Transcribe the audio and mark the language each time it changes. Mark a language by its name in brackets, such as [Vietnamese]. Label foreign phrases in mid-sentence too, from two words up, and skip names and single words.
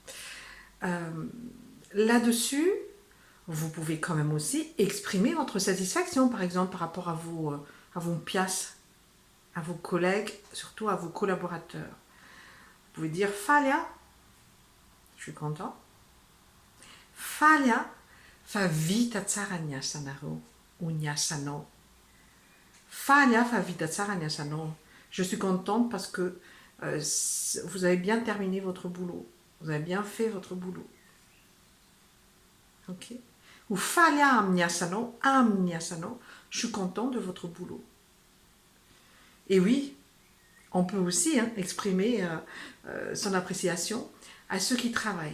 [French] Là-dessus, vous pouvez quand même aussi exprimer votre satisfaction, par exemple, par rapport à vos pias, à vos collègues, surtout à vos collaborateurs. Vous pouvez dire Falia, je suis content. [Malagasy] Falia, fa vita tsara niasanaro ou niasano. Falia fa vita tsara niasano. [French] Je suis contente parce que vous avez bien terminé votre boulot. Vous avez bien fait votre boulot. Ok. Ou [Malagasy] falha amniasano, amniasano, [French] je suis content de votre boulot. Et oui, on peut aussi exprimer son appréciation à ceux qui travaillent.